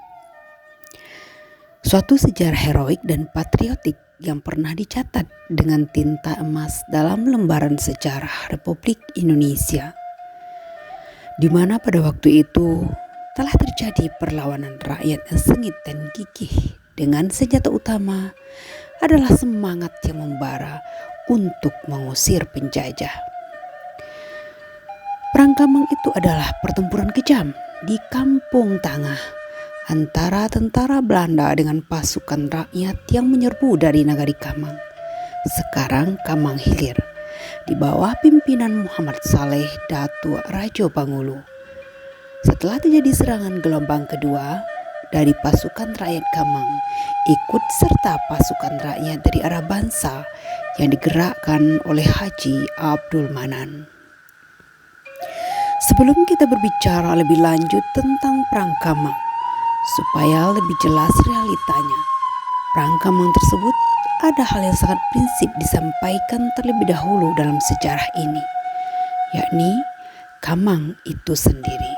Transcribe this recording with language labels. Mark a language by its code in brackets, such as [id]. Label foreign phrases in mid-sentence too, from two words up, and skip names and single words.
[id] Suatu sejarah heroik dan patriotik yang pernah dicatat dengan tinta emas dalam lembaran sejarah Republik Indonesia, di mana pada waktu itu telah terjadi perlawanan rakyat yang sengit dan gigih dengan senjata utama adalah semangat yang membara untuk mengusir penjajah. Perang Kamang itu adalah pertempuran kejam di Kampung Tangah antara tentara Belanda dengan pasukan rakyat yang menyerbu dari Nagari Kamang, sekarang Kamang Hilir, di bawah pimpinan Muhammad Saleh Datuk Rajo Pangulu. Setelah terjadi serangan gelombang kedua dari pasukan rakyat Kamang, ikut serta pasukan rakyat dari arah Bansa yang digerakkan oleh Haji Abdul Manan. Sebelum kita berbicara lebih lanjut tentang Perang Kamang, supaya lebih jelas realitanya, Perang Kamang tersebut ada hal yang sangat prinsip disampaikan terlebih dahulu dalam sejarah ini, yakni Kamang itu sendiri.